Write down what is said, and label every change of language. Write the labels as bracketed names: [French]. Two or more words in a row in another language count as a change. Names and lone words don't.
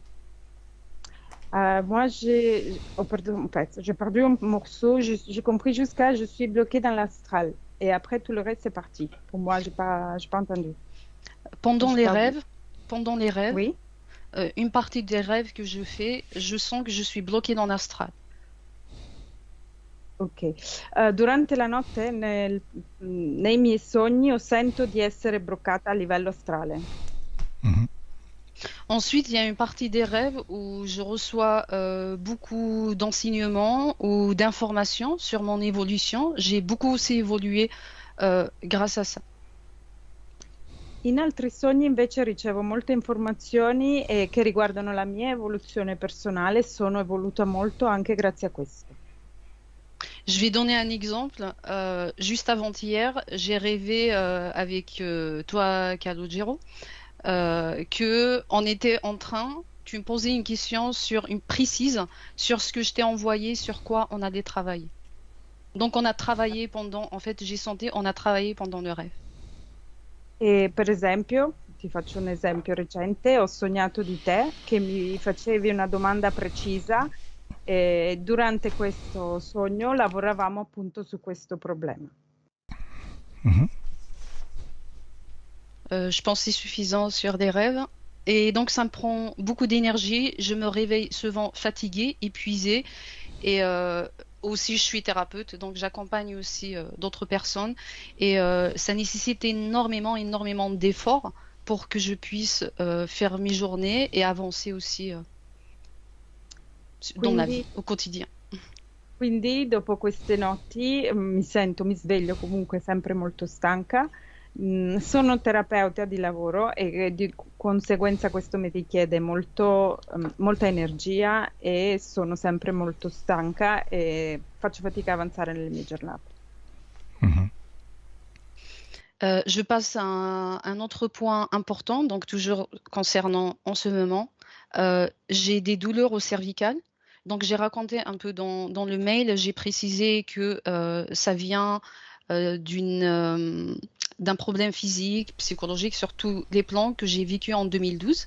[French] Moi, en fait, j'ai perdu un morceau. J'ai compris jusqu'à je suis bloquée dans l'astral. Et après, tout le reste, c'est parti. Pour moi, j'ai pas entendu. Pendant J'ai les perdu. rêves, pendant les rêves, Oui? une partie des rêves que je fais, je sens que je suis bloquée dans l'astral. Ok. [Italian] Durante la notte, nei miei sogni, sento di essere bloccata a livello astrale. Mhm. [French] Ensuite, il y a une partie des rêves où je reçois beaucoup d'enseignements ou d'informations sur mon évolution. J'ai beaucoup aussi évolué grâce à ça. [Italian] In altri sogni invece ricevo molte informazioni che riguardano la mia evoluzione personale e sono evoluta molto anche grazie a questo. [French] Je vais donner un exemple. Juste avant-hier, j'ai rêvé avec toi, Calogero, que on était en train, tu me posais une question sur une précise sur ce que je t'ai envoyé, sur quoi on allait travailler. Donc on a travaillé pendant, en fait, j'ai senti, on a travaillé pendant le rêve. [Italian] E per esempio, ti faccio un esempio recente, ho sognato di te che mi facevi una domanda precisa e durante questo sogno lavoravamo appunto su questo problema. Mhm. [French] Je pense que c'est suffisant sur des rêves. Et donc ça me prend beaucoup d'énergie. Je me réveille souvent fatiguée, épuisée. Et aussi, je suis thérapeute, donc j'accompagne aussi d'autres personnes. Et ça nécessite énormément d'efforts pour que je puisse faire mes journées et avancer aussi dans la [Italian] Quindi [French] vie, au quotidien. [Italian] Quindi dopo queste notti mi sveglio comunque sempre molto stanca. Sono terapeuta di lavoro e di conseguenza questo mi richiede molta energia e sono sempre molto stanca e faccio fatica a avanzare nelle mie giornate. Mhm. [French] Je passe à un autre point important, donc toujours concernant en ce moment. J'ai des douleurs au cervical. Donc j'ai raconté un peu dans le mail, j'ai précisé que ça vient d'un problème physique, psychologique, sur tous les plans que j'ai vécu en 2012.